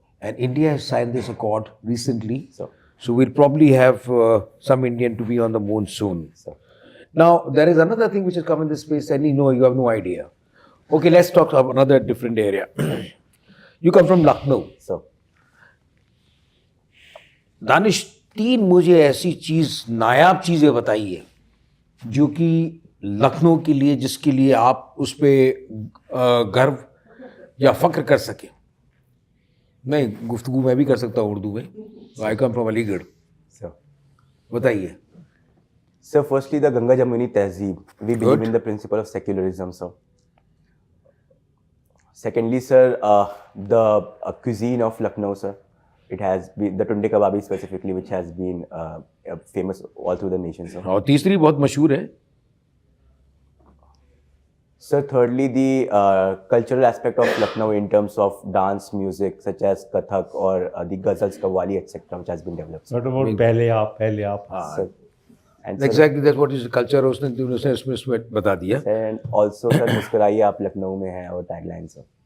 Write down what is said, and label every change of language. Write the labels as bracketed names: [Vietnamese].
[English] And India has signed this accord recently. Sir. So we'll probably have some Indian to be on the moon soon. Sir. Now, there is another thing which has come in this space and you have no idea. Okay, let's talk about another different area. You come from Lucknow. Sir. [Hindi] Danish, 3 मुझे ऐसी चीज नायाब चीजें बताइए जो कि लखनऊ के लिए, जिसके लिए आप उस पर गर्व या फख्र कर सके. नहीं, गुफ्तगू मैं भी कर सकता हूँ उर्दू में. [English] I come from Aligarh. Sir. [Hindi] बताइए. [English] Sir, firstly, the Ganga Jamuni Tehzeeb. We believe Good. in the principle of secularism, sir. Secondly, sir, the cuisine of Lucknow, sir. It has been the tunde kababi specifically, which has been famous all through the nation, sir. [Hindi] और तीसरी बहुत मशहूर है. [English] Sir, thirdly, the cultural aspect of Lucknow in terms of dance music such as Kathak or the Ghazals, Qawwali, etc., which has been developed. What about [Hindi] पहले आप [English] Sir, and sir, exactly that's what is culture, [Hindi] उसने इसमें बता दिया। [English] and also sir, [Hindi] मुस्कुराइए आप लखनऊ में है और टैगलाइन सर।